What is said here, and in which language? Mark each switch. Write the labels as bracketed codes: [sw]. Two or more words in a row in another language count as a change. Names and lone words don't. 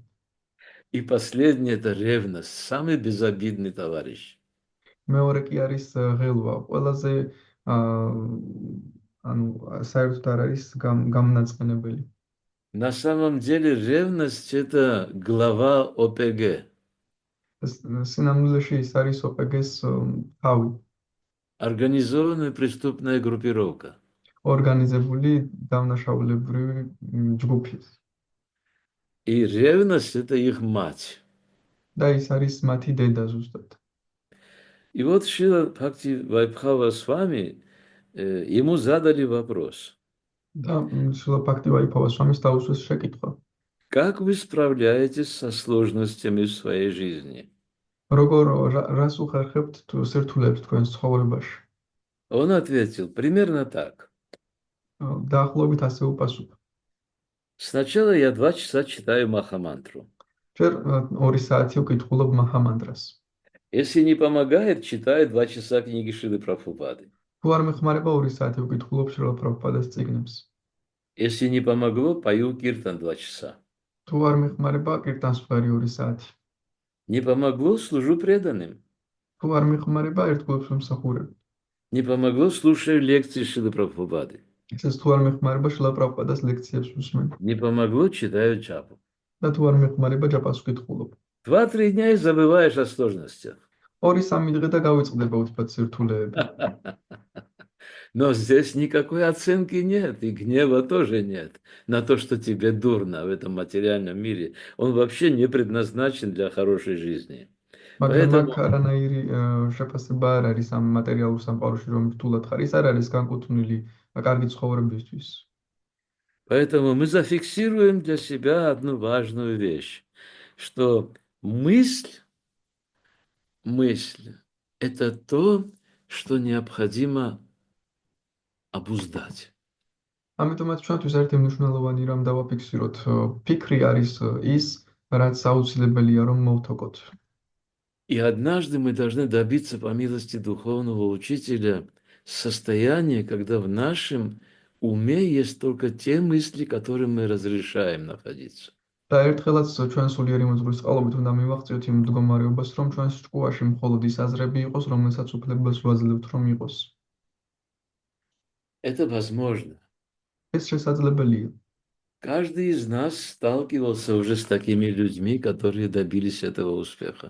[ru] И последнее – это ревность, самый безобидный товарищ. [ka] მეორე კი არის ღელვა, ყველაზე ანუ საერთოდ არ არის გამნაწყენებელი. [ru] На самом деле ревность – это глава ОПГ. [ka] სინამდვილეში ის არის ОПГ-ს თავი. [ru] Организованная преступная группировка. [ka] ორგანიზებული დავნაშაულებრივი ჯგუფი. [ru] И ревность – это их мать. [ka] და ის არის მათი დედა ზუსტად. [ru] И вот Шрила Бхакти Вайбхава Свами, ему задали вопрос. [ka] და შრილა ბჰაქტი ვაიფავა სვამის დაუსვეს შეკითხვა. [ru] Как вы справляетесь со сложностями в своей жизни? [ka] როგორ რას უხერხებთ სირთულეებს თქვენს ცხოვრებაში? [ru] Он ответил примерно так. [ka] დაახლოებით ასე უპასუხა. [ru] Сначала я 2 часа читаю Махамантру. [ka] ჯერ 2 საათი ვკითხულობ მაჰამანტრას. [ru] Если не помогает, читаю 2 часа книги Шрилы Прабхупады. [ka] თუ არ მეხმარება 2 საათი ვკითხულობ შრილა პრაბჰუპადას წიგნებს. [ru] Если не помогло, пою киртан 2 часа. [ka] თუ არ მეხმარება კირტანს ვხარი 2 საათი. [ru] Не помогло, служу преданным. [ka] თუ არ მიხმარება, ერთგულებს ვიმსახურებ. [ru] Не помогло, слушаю лекции Шилы Прабхупады. [ka] ესეც თუ არ მიხმარება, შილა პრაბჰუპადას ლექციებს ვუსმენ. [ru] Не помогло, читаю Джапу. [ka] და თუ არ მიხმარება, ჯაპას ვკითხულობ. [ru] 2-3 дня и забываешь о сложностях. [ka] 2-3 დღე და გავიწყდება უცბად სირთულეები. [ru] Но здесь никакой оценки нет, и гнева тоже нет на то, что тебе дурно в этом материальном мире. Он вообще не предназначен для хорошей жизни. [ka] მაგრამ [ru] Поэтому [ka] აქ არანაირი შეფასება არ არის ამ მატერიალურ სამყაროში, რომ რთულად ხარ. ის არ არის განკუთვნილი კარგი ცხოვრებისთვის. [ru] Поэтому мы зафиксируем для себя одну важную вещь, что мысль – это то, что необходимо обуздать. [ka] ამიტომაც ჩვენთვის ერთი მნიშვნელოვანი რამ დავაფიქსიროთ, ფიქრი არის ის, რაც აუცილებელია რომ მოვთოკოთ. [ru] И однажды мы должны добиться, по милости духовного учителя, состояния, когда в нашем уме есть только те мысли, которым мы разрешаем находиться. [ka] და ერთხელაც ჩვენ სულიერი მოძღვრის წყალობით უნდა მივაღწიოთ იმ მდგომარეობას, რომ ჩვენს ჭკუაში მხოლოდ ის აზრები იყოს, რომელსაც უფლებას ვაძლევთ, რომ იყოს. [ru] Это возможно. [ka] ეს შესაძლებელია. [ru] Каждый из нас сталкивался уже с такими людьми, которые добились этого успеха.